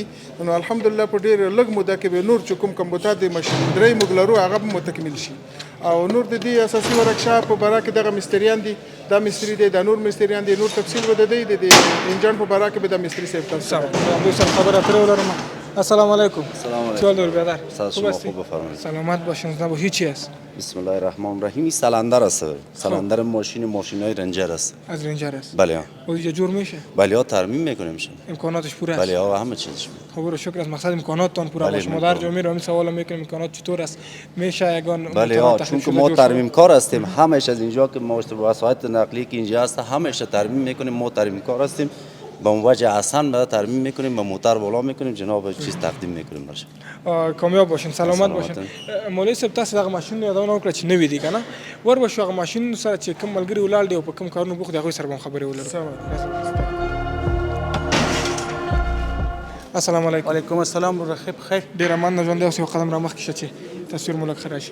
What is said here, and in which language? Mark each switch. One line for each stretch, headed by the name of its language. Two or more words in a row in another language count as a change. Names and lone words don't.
Pashto: نو الحمدلله په ډېر لږ موده کې به نور چې کوم کمپیوټر د ماشینرۍ موږ لرو هغه به متکمیل شي. او نور د دې اساسي ورکشاپ په باره کې دغه مستریان دي، دا مستری دی، دا نور مستریان دي، نور تفصیل به د دې د انجن په باره کې به د مستری صاحب تاسو سره خبره اترې ولرم.
Arabic: السلام علیکم. سلام علیکم.
Persian: چه حال داری برادر؟ شما خوب بفرمایید. سلامت باشین، زنده باشی. چی است؟
Arabic: بسم الله الرحمن الرحیم.
Persian: این سلندر است. سلندر ماشینای رنجر است. از رنجر است. بله. و اینجا جور میشه؟ بله ها ترمیم میکنیم میشه. امکاناتش پوره است. بله ها همه چیزش. خب شکر از مقصد امکاناتتان پوره باشه. ما در جا میرم این سوال میکنیم امکانات چطور است؟ میشه یگان بله ها، چون که ما ترمیم کار هستیم، همش از اینجا که ما وسایط نقلی که اینجا هست همش ترمیم میکنیم، ما ترمیم کار هستیم. به وجه آسان به ترمیم میکنیم، به موتر بالا میکنیم، جناب چیز تقدیم میکنیم برشان. کامیاب باشین، سلامت باشین. سلامت.
Pashto: مولوي صاحب تاسو دغه ماشین یادونه وکړه چې نوی دی که نه، ور به شو هغه ماشین سره چې کوم ملګري ولاړ دي او په کوم کارونو بوخت دي هغوی سره به هم خبرې ولرو.
Arabic: السلام علیکم. وعلیکم السلام
Pashto: رخیب خیر. ډېره مننه ژوندی اوسې یو قدم را مخکې شه چې تصویر مو لږ ښه راشي.